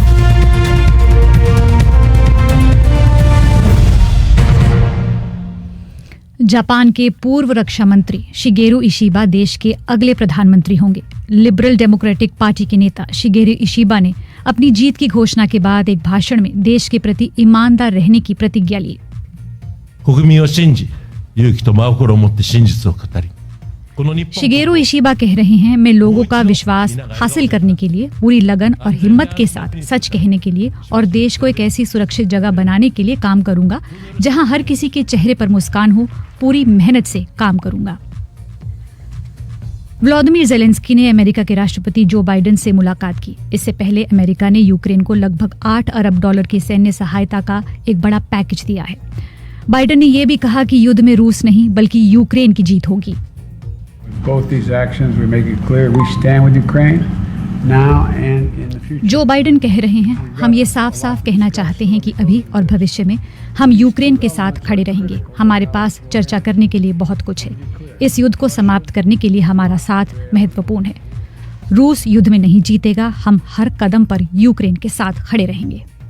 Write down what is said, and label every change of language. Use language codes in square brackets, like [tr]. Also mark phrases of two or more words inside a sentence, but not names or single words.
[hi] जापान के पूर्व रक्षा मंत्री शिगेरू इशिबा देश के अगले प्रधानमंत्री होंगे। लिबरल डेमोक्रेटिक पार्टी के नेता शिगेरू इशिबा ने अपनी जीत की घोषणा के बाद एक भाषण में देश के प्रति ईमानदार रहने की प्रतिज्ञा ली। [ja] 国民を信じ、勇気と真心を持って真実を語り、 [hi] शिगेरू इशिबा कह रहे हैं, मैं लोगों का विश्वास हासिल करने के लिए पूरी लगन और हिम्मत के साथ सच कहने के लिए और देश को एक ऐसी सुरक्षित जगह बनाने के लिए काम करूंगा जहां हर किसी के चेहरे पर मुस्कान हो। पूरी मेहनत से काम करूंगा। व्लादिमीर ज़ेलेंस्की ने अमेरिका के राष्ट्रपति जो बाइडेन से मुलाकात की। इससे पहले अमेरिका ने यूक्रेन को लगभग $8 अरब की सैन्य सहायता का एक बड़ा पैकेज दिया है। बाइडेन ने यह भी कहा कि युद्ध में रूस नहीं बल्कि यूक्रेन की जीत होगी। [en] Both these actions we make it clear we stand with Ukraine now and in the future. [hi] जो बाइडेन कह रहे हैं, हम ये साफ साफ कहना चाहते हैं कि अभी और भविष्य में हम यूक्रेन के साथ खड़े रहेंगे। हमारे पास चर्चा करने के लिए बहुत कुछ है। इस युद्ध को समाप्त करने के लिए हमारा साथ महत्वपूर्ण है। रूस युद्ध में नहीं जीतेगा, हम हर कदम पर यूक्रेन के साथ खड़े रहेंगे।